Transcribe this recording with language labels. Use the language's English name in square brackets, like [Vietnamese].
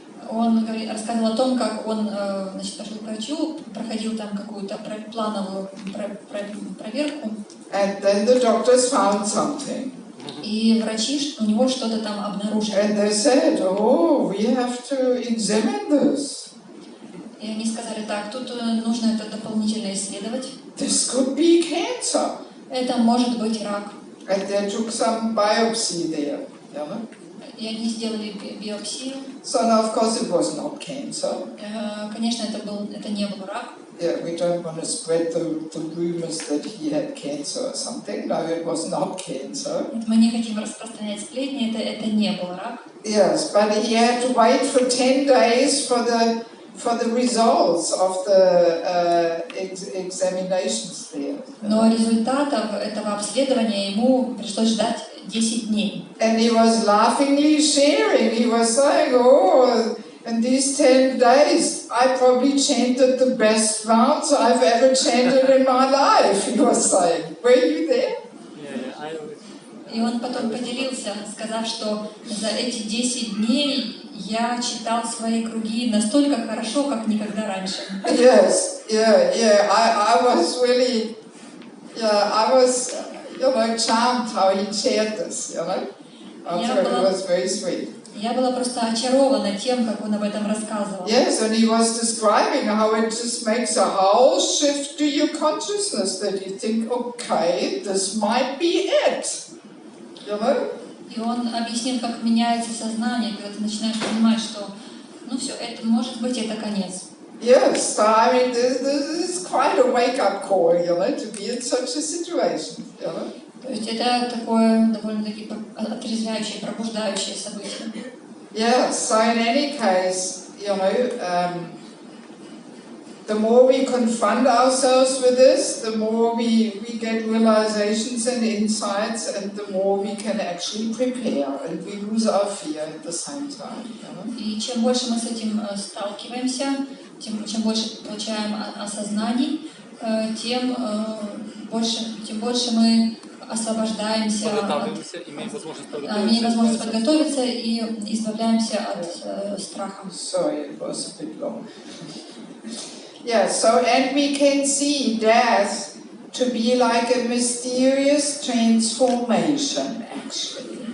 [Russian] Он рассказывал о том, как он пошел к врачу, проходил там какую-то плановую проверку. [English] And then the doctors found something. [Russian] И врачи у него что-то там обнаружили. [English] And they said, oh, we have to examine this. [Russian] И они сказали, так, тут нужно это дополнительно исследовать. [English] This could be cancer. [Russian] Это может быть рак. [English] And they took some biopsy there, you know? [Russian] И они сделали биопсию. [English] So now, of course, it was not cancer. [Russian] Конечно, это не был рак. [English] Yeah, we don't want to spread the rumors that he had cancer or something. No, it was not cancer. [Russian] Мы не хотим распространять сплетни, это не был рак. [English] Yes, but he had to wait for 10 days for the results of the examinations there. [Russian] Но результатов этого обследования ему пришлось ждать 10 дней. [English] And he was laughingly sharing. He was saying, oh, in these 10 days, I probably chanted the best rounds I've ever chanted in my life, he was saying. Were you there? [Russian] И он потом поделился, сказав, что за эти 10 дней я читал свои круги настолько хорошо, как никогда раньше. [English] Yes, yeah. I was really, I was, charmed how he shared this, you know. I thought it was very sweet. [Russian] Я была просто очарована тем, как он об этом рассказывал. [English] Yes, and he was describing how it just makes a whole shift to your consciousness that you think, okay, this might be it. You know? [Russian] И он объяснил, как меняется сознание, когда ты начинаешь понимать, что, ну все, это может быть это конец. [English] Yes, so I mean, this is quite a wake-up call, you know, to be in such a situation, you know. [Russian] То есть это такое довольно-таки отрезвляющее, пробуждающее событие. [English] Yeah, so in any case, you know, the more we confront ourselves with this, the more we get realizations and insights, and the more we can actually prepare, and we lose our fear at the same time. You know? [Russian] И чем больше мы с этим сталкиваемся, чем больше получаем осознаний, тем больше мы освобождаемся, имеем возможность подготовиться и избавляемся от страха. [English] Sorry, it was a bit long. Yeah, so and we can see death to be like a mysterious transformation, actually.